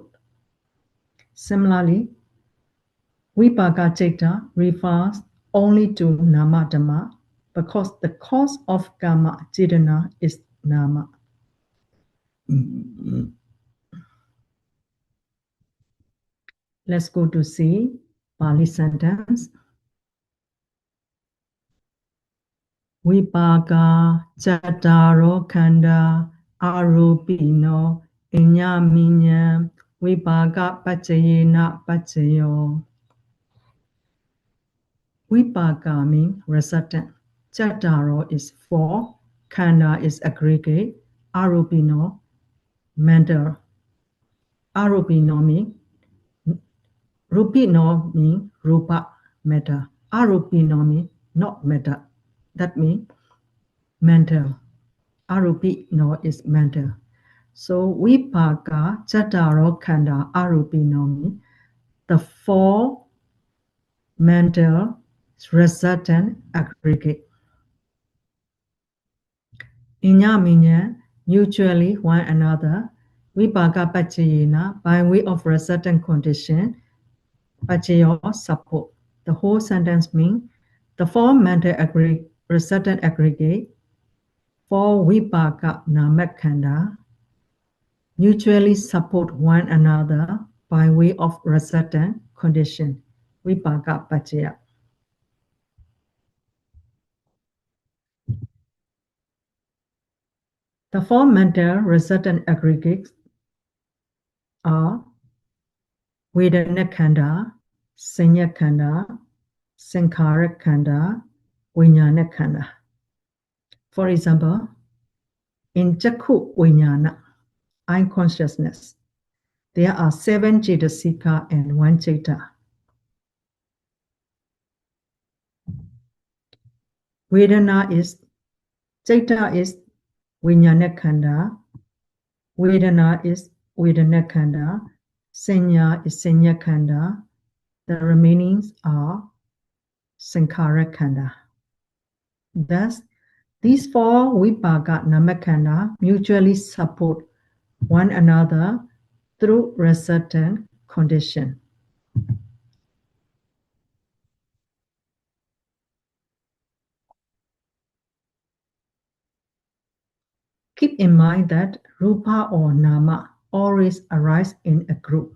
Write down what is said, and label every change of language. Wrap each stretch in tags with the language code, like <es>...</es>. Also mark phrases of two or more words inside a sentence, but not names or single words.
<en>Similarly, Vipāka-paccaya refers only to</en> <pi>nama dhamma</pi> <en>because the cause of</en> <pi>karma cetana</pi> <en>is nama. Let's go to see Pali sentence.</en> <pi>Vipāka cattaro khanda arupino iññamiññam Vipāka-paccayena paccayo.</pi> <en>Vipāka means resultant. Cattaro is 4. Khanda is aggregate. Arupino, mental. Arupino means Rupino means rupa, matter. Arupino means not matter. That means mental. Arupino is mental. So</en> <pi>Vipāka cattaro khanda arupino</pi> <en>means the 4 mental resultant aggregate. Iññamiññam, mutually one another. Vipāka-paccayena, by way of resultant condition. Paccayo, support. The whole sentence means the 4 mental resultant aggregate,</en> <pi>4 vipaka namakkhanda,</pi> <en>mutually support one another by way of resultant condition. Vipāka-paccaya. The 4 mental resultant aggregates are</en> <pi>Vedana-khanda, Sanya-khanda, Sankhara-khanda, Vijnana-khanda.</pi> <en>For example, in</en> <pi>Chakku Vijnana,</pi> <en>eye consciousness, there are 7 cetasika and 1 citta. Vedana is, citta is Vijnana-khanda, Vedana is Vedana-khanda, Sanya is Sanya-khanda, the remaining are Sankhara-khanda. Thus, these 4</en> <pi>vipaka namakkhanda</pi> <en>mutually support one another through resultant condition. Keep in mind that rupa or nama always arise in a group.</en>